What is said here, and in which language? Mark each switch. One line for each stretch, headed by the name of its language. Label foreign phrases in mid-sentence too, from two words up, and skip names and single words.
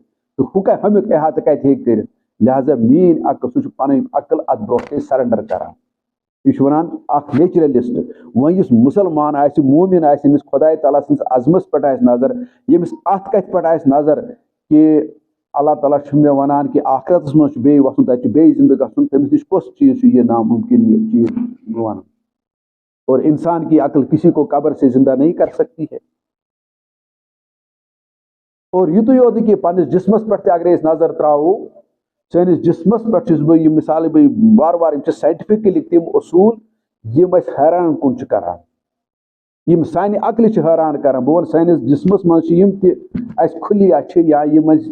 Kashmiri: تہٕ ہُہ ہُمیُک احاطہٕ کتہِ ہیٚکہِ کٔرِتھ لہذا میٲنۍ عقل سُہ چھُ پنٕنۍ عقل اتھ برونٛٹھ کٔنۍ سرنڈر کران یہ چھُ ونان اکھ نیچرلسٹ وۄنۍ یُس مُسلمان آسہِ مومِن آسہِ ییٚمِس خۄداے تعالیٰ سٕنٛدِس عظمس پٮ۪ٹھ آسہِ نظر ییٚمِس اتھ کتھِ پٮ۪ٹھ آسہِ نظر کہ اللہ تعالیٰ چھُ مےٚ ونان کہ آخرتس منٛز چھُ بیٚیہِ وسُن تتہِ چھُ بیٚیہِ زندٕ گژھُن تٔمِس نِش کُس چیٖز چھُ یہ ناممکن یہ چیٖز ونُن
Urdu: اور انسان کی عقل کسی کو قبر سے زندہ نہیں کر سکتی ہے
Kashmiri: اور یُتُے یوت نہٕ کینٛہہ پننِس جسمس پٮ۪ٹھ تہِ اگرے أسۍ نظر تراوو سٲنِس جسمس پٮ۪ٹھ چھُس بہٕ یہِ مثالے بہٕ وارٕ وارٕ یِم چھِ ساینٹفکلی تِم اصوٗل یِم أسۍ حیران کُن چھِ کران یِم سانہِ عقلہِ چھِ حیران کران بہٕ وَنہٕ سٲنِس جسمس منٛز چھِ یِم تہِ اَسہِ خُلیا چھِ یا یِم اَسہِ